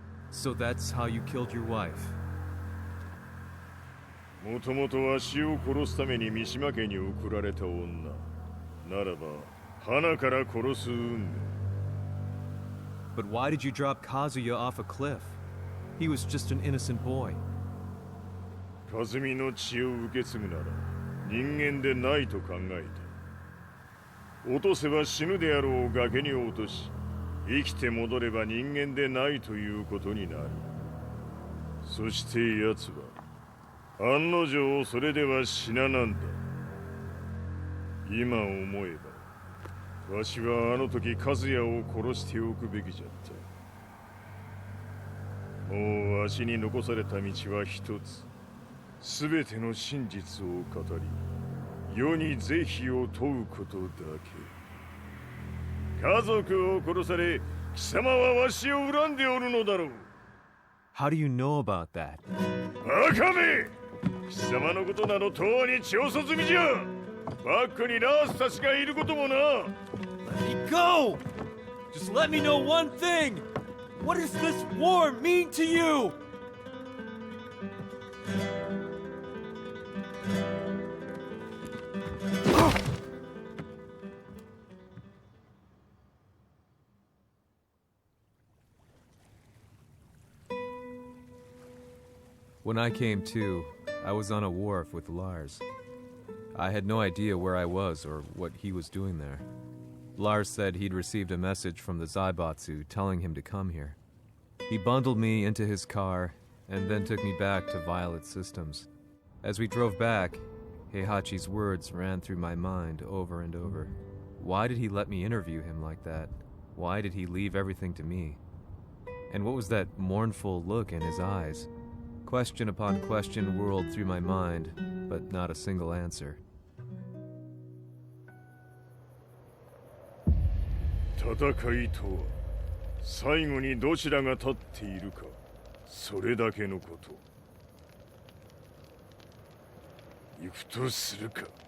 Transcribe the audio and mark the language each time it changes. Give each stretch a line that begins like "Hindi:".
English: So that's how you killed your wife?
Japanese: もともとわしを殺すために三島家に送られた女ならば花から殺す運命
English: But why did you drop Kazuya off a cliff? He was just an innocent boy.
Japanese: 和美の血を受け継ぐなら人間でないと考えた落とせば死ぬであろう崖に落とし生きて戻れば人間でないということになるそして奴は案の定それでは死ななんだ今思えばわしはあの時和也を殺しておくべきじゃったもうわしに残された道は一つ全ての真実を語り世に是非を問うことだけ家族を殺され貴様はわしを恨んでおるのだろう
English: How do you know about that?
Japanese: バカめ貴様のことなどとうに血を注ぎじゃバックにラースたちがいることもな
English: Let me go! Just let me know one thing! What does this war mean to you? When I came to, I was on a wharf with Lars. I had no idea where I was or what he was doing there. Lars said he'd received a message from the Zaibatsu telling him to come here. He bundled me into his car and then took me back to Violet Systems. As we drove back, Heihachi's words ran through my mind over and over. Why did he let me interview him like that? Why did he leave everything to me? And what was that mournful look in his eyes? Question upon question whirled through my mind, but not a single answer.
Japanese: 戦いとは最後にどちらが立っているかそれだけのこと行くとするか